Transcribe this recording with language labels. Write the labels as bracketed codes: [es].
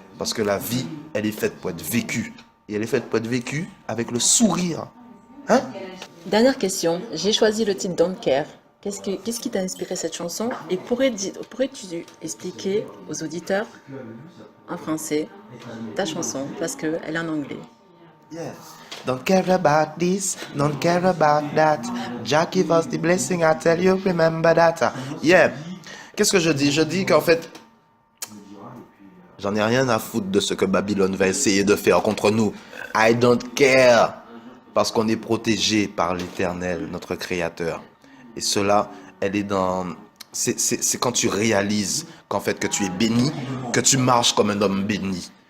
[fr] Parce que la vie, elle est faite pour être vécue. Et elle est faite pour être vécue avec le sourire. Hein? Dernière question, j'ai choisi le titre Don't Care. Qu'est-ce qui t'a inspiré cette chanson et pourrais-tu expliquer aux auditeurs en français ta chanson parce qu'elle est en anglais? Yeah. [en] Don't care about this, don't care about that. Jah give us the blessing, I tell you, remember that. [fr] Yeah. Qu'est-ce que je dis? Je dis qu'en fait, j'en ai rien à foutre de ce que Babylone va essayer de faire contre nous. [en] I don't care. [fr] Parce qu'on est protégé par l'Éternel, notre Créateur. Et cela, elle est dans... C'est quand tu réalises qu'en fait, que tu es béni, que tu marches comme un homme béni.